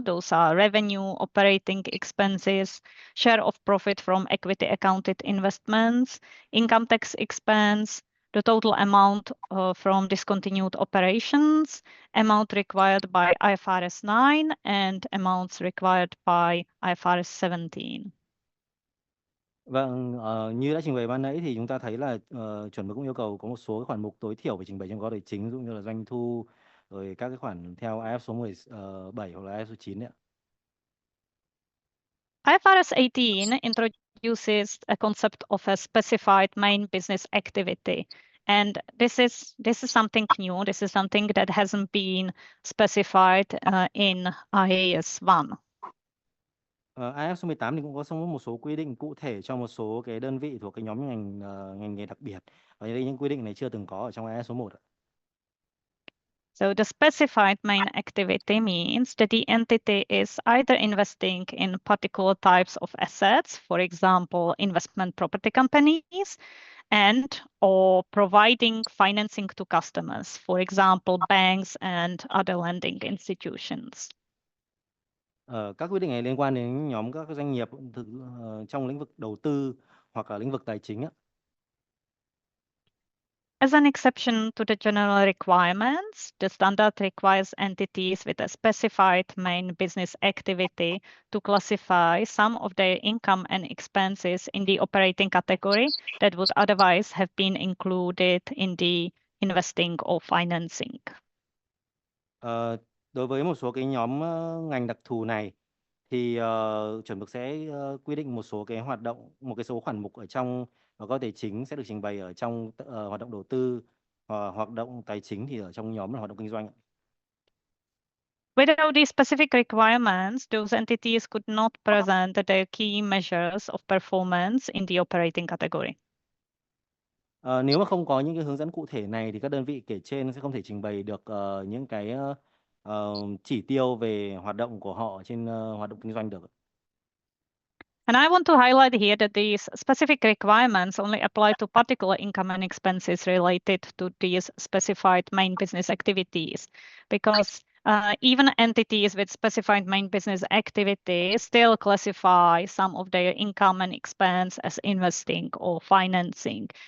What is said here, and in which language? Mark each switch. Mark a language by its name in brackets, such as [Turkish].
[English] Those are revenue, operating expenses, share of profit from equity accounted investments, income tax expense, the total amount from discontinued operations, amount required by IFRS 9, and amounts required by IFRS 17. [Vietnamese] Vâng, như đã trình bày ban nãy thì chúng ta thấy là chuẩn mực cũng yêu cầu có một số cái khoản mục tối thiểu phải trình bày trong báo cáo tài chính, ví dụ như là doanh thu, rồi các cái khoản theo IF số 17 hoặc là IF số 9 đấy ạ. [English] IFRS 18 introduces a concept of a specified main business activity. And this is something new. This is something that hasn't been specified in IAS 1. [Vietnamese] IF số 18 thì cũng có một số quy định cụ thể cho một số cái đơn vị thuộc cái nhóm ngành nghề đặc biệt. Và đây những quy định này chưa từng có ở trong IF số 1 ạ. [English] So the specified main activity means that the entity is either investing in particular types of assets, for example, investment property companies, and or providing financing to customers, for example, banks and other lending institutions. [Vietnamese] Các quy định này liên quan đến nhóm các doanh nghiệp trong lĩnh vực đầu tư hoặc là lĩnh vực tài chính ạ. [English] As an exception to the general requirements, the standard requires entities with a specified main business activity to classify some of their income and expenses in the operating category that would otherwise have been included in the investing or financing. [Vietnamese] Đối với một số cái nhóm ngành đặc thù này thì chuẩn mực sẽ quy định một số cái hoạt động, một cái số khoản mục ở trong báo cáo tài chính sẽ được trình bày ở trong hoạt động đầu tư, hoạt động tài chính thì ở trong nhóm là hoạt động kinh doanh. [English] Without these specific requirements, those entities could not present their key measures of performance in the operating category. [Vietnamese] Nếu mà không có những cái hướng dẫn cụ thể này thì các đơn vị kể trên sẽ không thể trình bày được những cái chỉ tiêu về hoạt động của họ trên hoạt động kinh doanh được. [English] And I want to highlight here that these specific requirements only apply to particular income and expenses related to these specified main business activities, because even entities with specified main business activities still classify some of their income and expense as investing or financing.